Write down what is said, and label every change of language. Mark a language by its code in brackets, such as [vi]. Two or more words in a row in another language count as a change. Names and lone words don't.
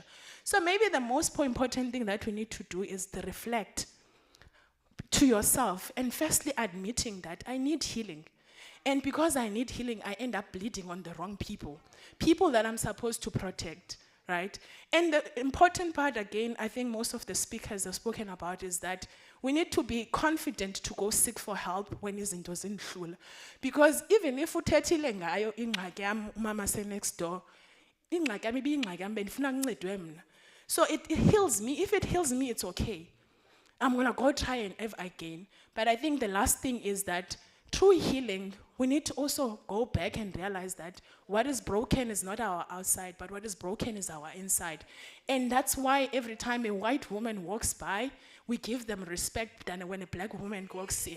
[en] So maybe the most important thing that we need to do is to reflect to yourself and firstly admitting that I need healing. And because I need healing, I end up bleeding on the wrong people. People that I'm supposed to protect, right? And the important part, again, I think most of the speakers have spoken about is that we need to be confident to go seek for help when [xh] izinto zinhlula. [en] Because even if [xh] uthethile ngayo ingxaki yam umama [en] next door, [xh] ingxaki yami ibiyingxaki yami bendifuna kuncedwe mna. [en] So it heals me. If it heals me, it's okay. I'm gonna go try and ever again. But I think the last thing is that through healing, we need to also go back and realize that what is broken is not our outside, but what is broken is our inside. And that's why every time a white woman walks by, we give them respect than when a black woman walks in.